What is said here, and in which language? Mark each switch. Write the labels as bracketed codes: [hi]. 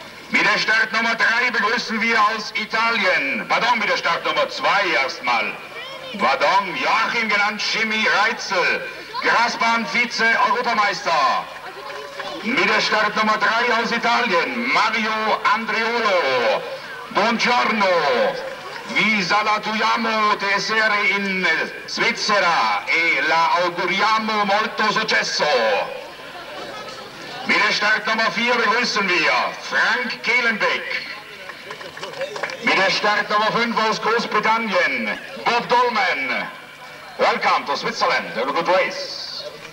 [de] Mit der Startnummer 3 begrüßen wir aus Italien, pardon, mit der Startnummer 2 erstmal. Pardon, Joachim genannt Jimmy Reitzel, Grasbahn-Vize-Europameister. Mit der Startnummer 3 aus Italien, Mario Andriolo. [it] Buongiorno. Vi salutiamo tesere in Svizzera e la auguriamo molto successo. [de] Mit der Startnummer 4 begrüßen wir Frank Kehlenbeck. Mit der Startnummer 5 aus Großbritannien, Bob Dolman. [en] Welcome to Switzerland, have a good race.